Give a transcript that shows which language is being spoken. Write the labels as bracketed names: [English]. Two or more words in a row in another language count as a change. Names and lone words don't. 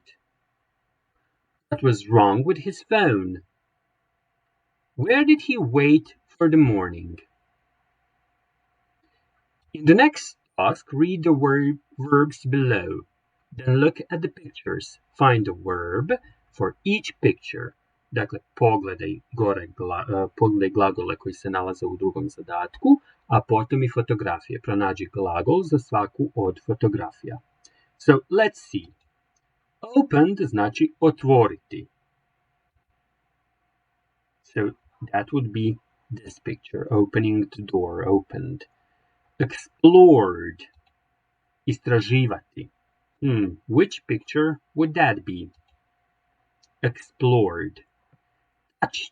[English] What was wrong with his phone? Where did he wait for the morning? In the next task, read the verbs below. Then look at the pictures. Find the verb for each picture. [Croatian] Dakle, pogledaj glagole koji se nalaze u drugom zadatku, a potom i fotografije. Pronađi glagol za svaku od fotografija. [English] So, let's see. Opened [Croatian] znači otvoriti. [English] So, that would be this picture. Opening the door, opened. Explored. Istraživati. Which picture would that be? Explored. Touched.